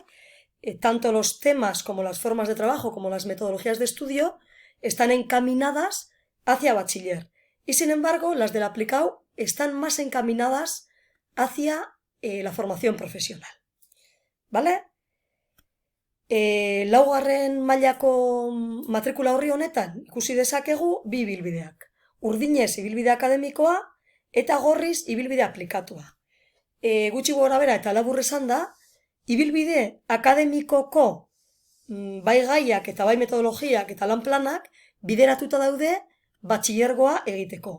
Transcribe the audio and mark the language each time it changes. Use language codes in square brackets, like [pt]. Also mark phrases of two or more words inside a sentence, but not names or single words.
[es] Tanto los temas como las formas de trabajo como las metodologías de estudio están encaminadas hacia bachiller. Y sin embargo, las del aplicado están más encaminadas hacia la formación profesional, ¿vale? [eu] Laugarren mailako matrikula horri honetan ikusi dezakegu 2 ibilbideak. Urdinez ibilbide akademikoa eta gorriz ibilbide aplikatua. Gutxi gorabehera eta labur esanda, ibilbide akademikoko bai gaiak eta bai metodologiak eta lan planak bideratuta daude batxilergoa egiteko.